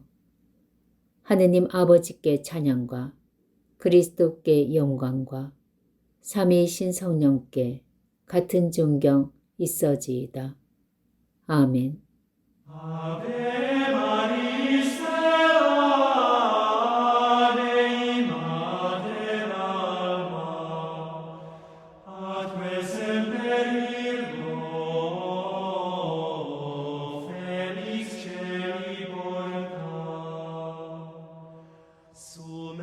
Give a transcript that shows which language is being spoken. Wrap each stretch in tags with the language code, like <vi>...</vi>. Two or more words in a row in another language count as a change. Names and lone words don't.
<ko>하느님 아버지께 찬양과 그리스도께 영광과 삼위이신 성령께 같은 존경 있어지이다.</ko> <la>아멘. Ave maris stella Dei mater alma atque semper Virgo felix celi porta</la>